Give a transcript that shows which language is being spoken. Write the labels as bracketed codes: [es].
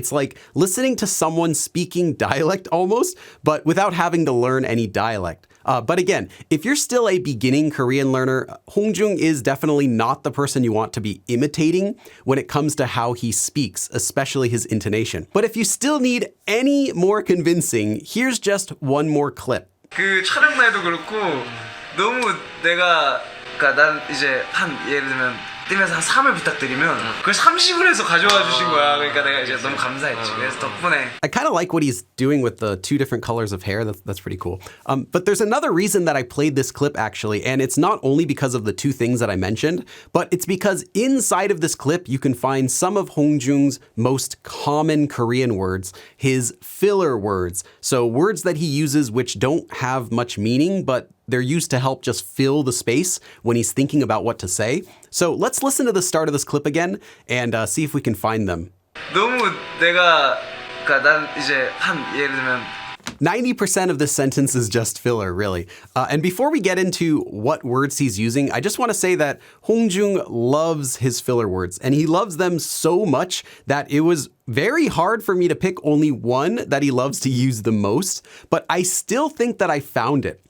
[en] It's like listening to someone speaking dialect almost, but without having to learn any dialect. But again, if you're still a beginning Korean learner, Hongjoong is definitely not the person you want to be imitating when it comes to how he speaks, especially his intonation. But if you still need any more convincing, here's just one more clip. [ko] 그 촬영 날도 그렇고 너무 내가 그러니까 난 이제 한 예를 들면 뛰면서 한 3을 부탁드리면 그걸 30을 해서 가져와 주신 거야. 그러니까 내가 이제 너무 감사했지. 그래서 덕분에 [en] I kind of like what he's doing with the two different colors of hair. That's pretty cool. But there's another reason that I played this clip actually, and it's not only because of the two things that I mentioned, but it's because inside of this clip you can find some of Hongjoong's most common Korean words, his filler words. So words that he uses which don't have much meaning, but they're used to help just fill the space when he's thinking about what to say. So let's listen to the start of this clip again and see if we can find them. [ko] 너무 내가 그러니까 난 이제 한 예를 들면 [en] 90% of this sentence is just filler, really. And before we get into what words he's using, I just want to say that Hongjoong loves his filler words, and he loves them so much that it was very hard for me to pick only one that he loves to use the most, but I still think that I found it.